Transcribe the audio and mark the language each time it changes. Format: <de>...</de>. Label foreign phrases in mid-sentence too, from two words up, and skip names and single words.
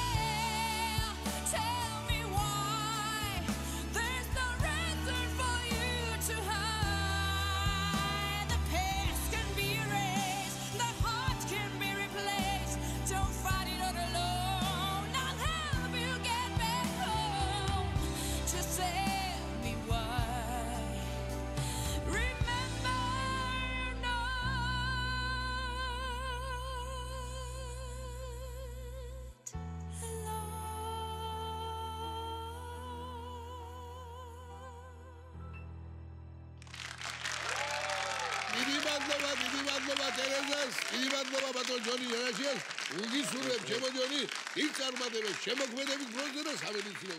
<en>tell me why There's no reason for you to hide The past can be erased The heart can be replaced Don't fight it all alone I'll help you get back home Just tell me why Remember you're not</en> <ka>დიდი მადლობა ტერეზას დიდი მადლობა ბატონ ჯონი ერაშიას უგისურვებ ჩემო ჯონი იქ წარმატებებს შემოქმედების დროზე და სამედიცინო</ka>